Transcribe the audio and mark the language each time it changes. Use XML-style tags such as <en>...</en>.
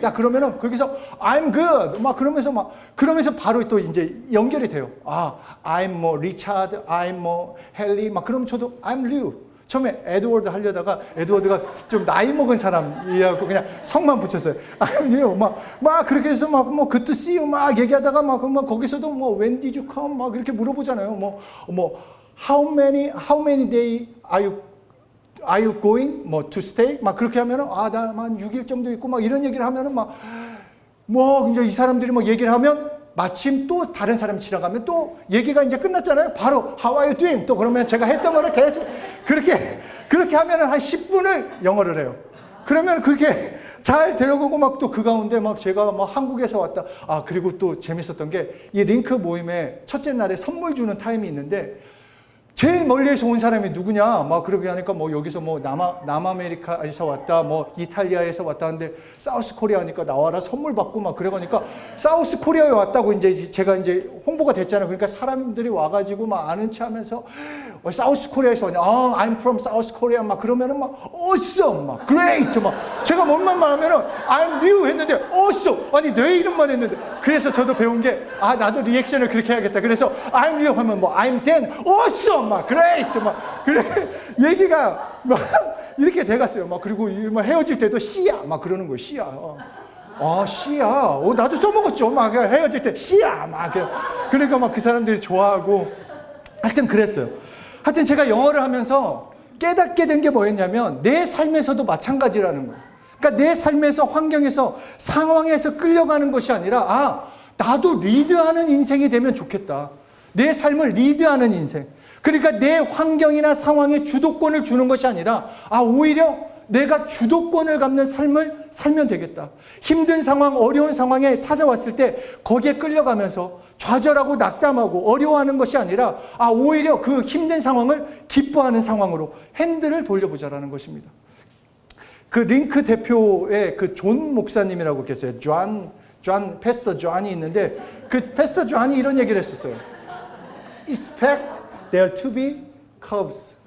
<ko>딱 그러면은 거기서</ko> <en>I'm good.</en> <ko>그러면서 바로 또 이제 연결이 돼요. I'm 뭐 리차드, I'm 뭐 헨리. 그럼 저도</ko> <en>I'm Liu.</en> <ko>처음에 에드워드 하려다가 에드워드가 좀 나이 먹은 사람이라고 그냥 성만 붙였어요.</ko> <en>I'm Liu.</en> <ko>그렇게 해서</ko> <en>good to see you</en> <ko>얘기하다가 거기서도</ko> <en>when did you come?</en> <ko>이렇게 물어보잖아요.</ko> <en>how many day are you going to stay?</en> <ko>그렇게 하면은 나만 6일 정도 있고 이런 얘기를 하면은 이제 이 사람들이 얘기를 하면 마침 또 다른 사람이 지나가면 또 얘기가 이제 끝났잖아요. 바로</ko> <en>How are you doing?</en> <ko>또 그러면 제가 했던 거를 계속 그렇게 하면은 한 10분을 영어를 해요. 그러면 그렇게 잘 되어가고 또 그 가운데 제가 한국에서 왔다. 그리고 또 재밌었던 게 이 링크 모임의 첫째 날에 선물 주는 타임이 있는데 제일 멀리에서 온 사람이 누구냐? 그러게 하니까 여기서 남아메리카에서 왔다, 이탈리아에서 왔다 하는데 사우스 코리아 하니까 나와라 선물 받고 그래가니까 사우스 코리아에 왔다고 이제 제가 이제 홍보가 됐잖아요. 그러니까 사람들이 와가지고 아는 체 하면서 사우스 코리아에서 왔냐?</ko> <en>I'm from South Korea.</en> <ko>그러면은</ko> <en>awesome, great.</en> <ko>제가 뭔만 말하면은</ko> <en>I'm new</en> <ko>했는데</ko> <en>awesome.</en> <ko>아니 내 이름만 했는데. 그래서 저도 배운 게 나도 리액션을 그렇게 해야겠다. 그래서</ko> <en>I'm new</en> <ko>하면</ko> <en>I'm then awesome. great.</en> <ko>그래 얘기가 이렇게 돼갔어요. 그리고 헤어질 때도 씨야. 그러는 거예요. 씨야. 씨야. 나도 써먹었죠. 헤어질 때 씨야. 그러니까 그 사람들이 좋아하고 하여튼 그랬어요. 하여튼 제가 영어를 하면서 깨닫게 된 게 뭐였냐면 내 삶에서도 마찬가지라는 거예요. 그러니까 내 삶에서 환경에서 상황에서 끌려가는 것이 아니라 나도 리드하는 인생이 되면 좋겠다. 내 삶을 리드하는 인생. 그러니까 내 환경이나 상황에 주도권을 주는 것이 아니라 오히려 내가 주도권을 갖는 삶을 살면 되겠다. 힘든 상황, 어려운 상황에 찾아왔을 때 거기에 끌려가면서 좌절하고 낙담하고 어려워하는 것이 아니라 오히려 그 힘든 상황을 기뻐하는 상황으로 핸들을 돌려보자라는 것입니다. 그 링크 대표의 그 존 목사님이라고 계세요. 패스터 존이 있는데 그 패스터 존이 이런 얘기를 했었어요.</ko> <en>Expect there to be curves.</en>